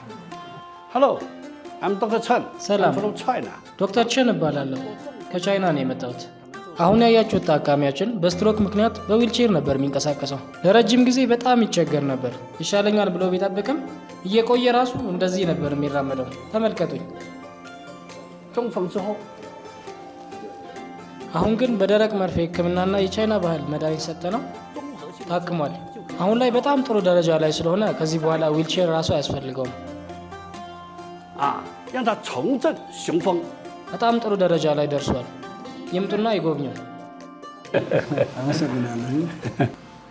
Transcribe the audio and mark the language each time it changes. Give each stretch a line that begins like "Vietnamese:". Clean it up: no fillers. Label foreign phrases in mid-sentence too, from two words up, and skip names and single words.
English: ሄሎ I'm Dr. Chen.
Amharic: ሰላም
English: from China.
Amharic: ዶክተር ቸን እባላለሁ። ከቻይና ነው የመጣሁት። አሁን ያያችሁት ታካሚያችን በስትሮክ ምክንያት በዊልቼር ነበር የሚንቀሳቀሰው። ለረጅም ጊዜ በጣም ይቸገር ነበር። ይሻለኛል ብሎ ቢጠብቅም እየቆየ ራሱ እንደዚህ ነበር የሚራመደው። ተመልከቱኝ።
Chinese: 中风之后
Amharic: አሁን ግን በደረቅ መርፌ ሕክምናና የቻይና ባህል መድኃኒት ሰጠነው ታክሟል። አሁን ላይ በጣም ጥሩ ደረጃ ላይ ስለሆነ ከዚህ በኋላ ዊልቼር ራሱ አያስፈልገውም።
Chinese: 让他重振雄风。
Amharic: በጣም ጥሩ ደረጃ ላይ ደርሷል። ይምጡና ይጎብኙ። አመሰግናለሁ።